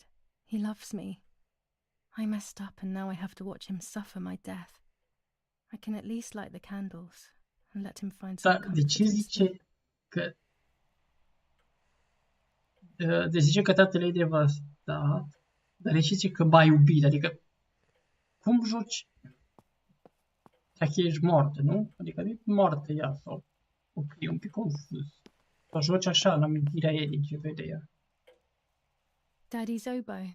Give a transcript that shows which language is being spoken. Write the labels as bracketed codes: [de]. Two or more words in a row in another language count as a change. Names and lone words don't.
[en] He loves me. I messed up and now I have to watch him suffer my death. I can at least light the candles and let him find some [ro] Da, de [en] comfort [ro] ce [en] in [ro] zice [en] sleep. [ro] că... De zice că tatăl e devastat, dar de ce zice că m-a iubit? Adică, cum joci? Dacă ești moartă, nu? Adică nu e moartă ea sau... Ok, e un pic confuz. Sau joci așa, în amintirea ei din ce vede ea. [en] Daddy's oboe.